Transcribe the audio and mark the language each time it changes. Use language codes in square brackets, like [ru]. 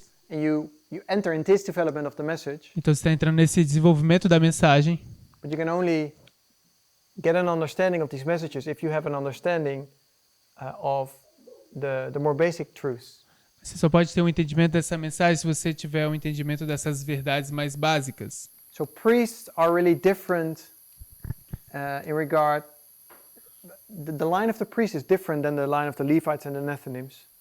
[en] And you enter in this development of the message. [pt] Então você está entrando nesse desenvolvimento da mensagem. [en] But you can only get an understanding of these messages if you have an understanding of the more basic truths. [pt] Você só pode ter um entendimento dessa mensagem se você tiver um entendimento dessas verdades mais básicas. [en] So priests are really different in regard. The line of the priest is different than the line of the Levites and the Nethinims.